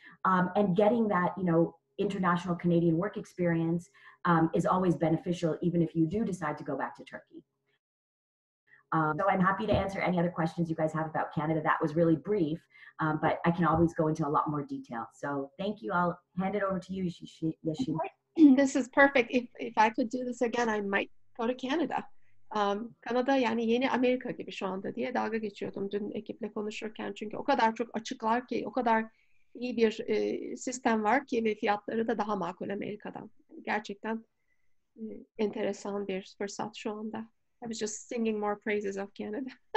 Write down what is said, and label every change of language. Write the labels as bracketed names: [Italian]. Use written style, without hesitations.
[English] And getting that, you know, international Canadian work experience is always beneficial, even if you do decide to go back to Turkey. So I'm happy to answer any other questions you guys have about Canada. That was really brief, but I can always go into a lot more detail. So thank you. I'll hand it over to you, Yashin. This is perfect. If I could do this again, I might go to Canada. [Turkish] Kanada yani yeni Amerika gibi şu anda diye dalga geçiyordum dün ekiple konuşurken. Çünkü o kadar çok açıklar ki, o kadar iyi bir sistem var ki ve fiyatları da daha makul Amerika'dan. Gerçekten enteresan bir fırsat şu anda. [English] I was just singing more praises of Canada.